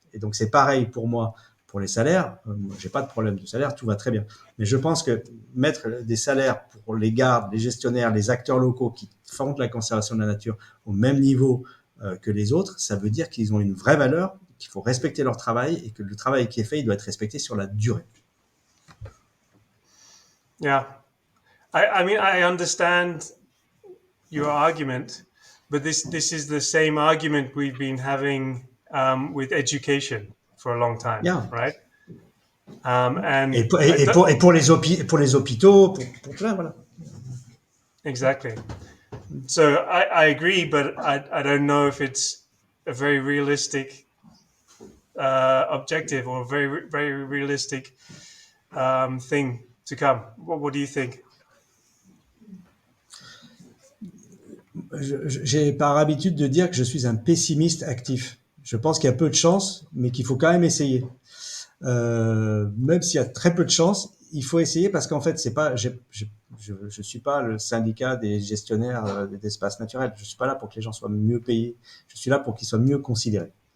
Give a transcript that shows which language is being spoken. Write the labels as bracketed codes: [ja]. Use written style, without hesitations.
[fr] Et donc, c'est pareil pour moi, pour les salaires. J'ai pas de problème de salaire, tout va très bien. Mais je pense que mettre des salaires pour les gardes, les gestionnaires, les acteurs locaux qui font de la conservation de la nature au même niveau que les autres, ça veut dire qu'ils ont une vraie valeur, qu'il faut respecter leur travail et que le travail qui est fait, il doit être respecté sur la durée. [en] Yeah, I mean, I understand your argument, but this is the same argument we've been having with education for a long time, Yeah. right? And [fr] pour les hôpitaux, pour plein, voilà. [en] Exactly. So I agree, but I don't know if it's a very realistic objective or a very realistic thing to come. What do you think? [fr] J'ai par habitude de dire que je suis un pessimiste actif. Je pense qu'il y a peu de chance, mais qu'il faut quand même essayer. Même s'il y a très peu de chance, il faut essayer parce qu'en fait, c'est pas, je suis pas le syndicat des gestionnaires d'espaces naturels. Je suis pas là pour que les gens soient mieux payés. Je suis là pour qu'ils soient mieux considérés.